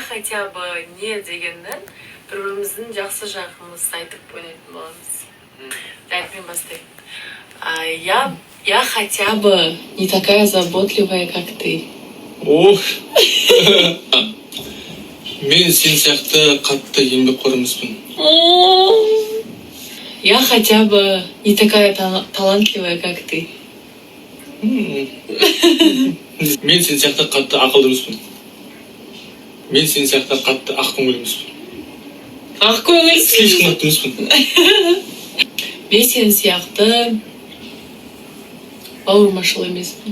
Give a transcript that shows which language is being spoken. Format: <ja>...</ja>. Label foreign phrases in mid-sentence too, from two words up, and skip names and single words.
<ru>хотя бы</ru> <kk>не дегеннен бір-біріміздің жақсы жағымызды айтып ойнайтын боламыз. Так, мен бастаймын.</kk> <ru>Я хотя бы не такая заботливая, как ты. Ох.</ru> <kk>Мен сен сияқты қатты еңбекқор емеспін.</kk> <ru>Я хотя бы не такая талантливая, как ты.</ru> <kk>Мен сен сияқты қатты ақылды емеспін. Мен сен сияқты қатты ақкөңіл емеспін. Ақкөңілсіз. Слишком қатты емеспін. Мен сен сияқты бауырмашыл емеспін.</kk>